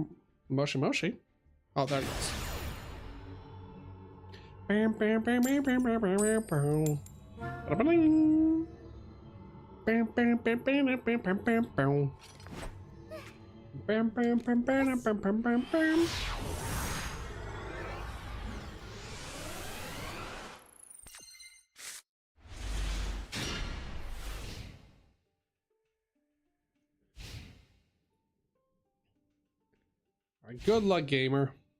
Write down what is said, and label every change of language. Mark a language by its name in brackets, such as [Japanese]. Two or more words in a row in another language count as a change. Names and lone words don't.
[Japanese] Moshi Moshi. [English] Oh, there it goes. Bam, bam, bam, bam, bam, bam, bam, bam, bam. Ba-da-ba-ding. Bam, bam, bam, bam, bam, bam, bam, bam, bam. Bam, bam, bam, bam, bam, bam, bam, bam. All right, good luck, gamer.